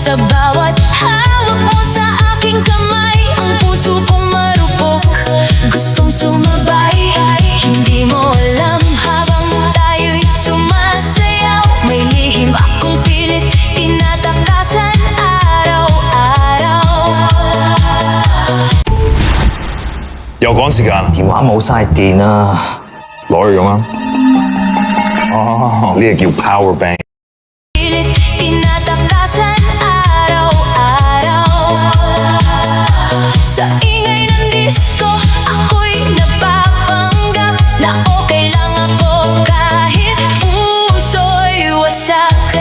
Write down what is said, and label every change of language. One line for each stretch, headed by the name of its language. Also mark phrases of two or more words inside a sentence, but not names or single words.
Filipino: Sa bawat hawak mo sa aking kamay, ang puso kong marupok, gustong sumabay. Hindi mo alam habang tayo'y sumasayaw, may lihim akong pilit tinatakasan araw-araw.
Cantonese: 又趕時間，電話冇晒電啊！攞去用啊！哦，呢個叫
English: power bank。
Filipino: Pilit tinatakasan araw-araw. Sa ingay ng disko, ako'y napapanggap na okay lang ako kahit puso'y wasak.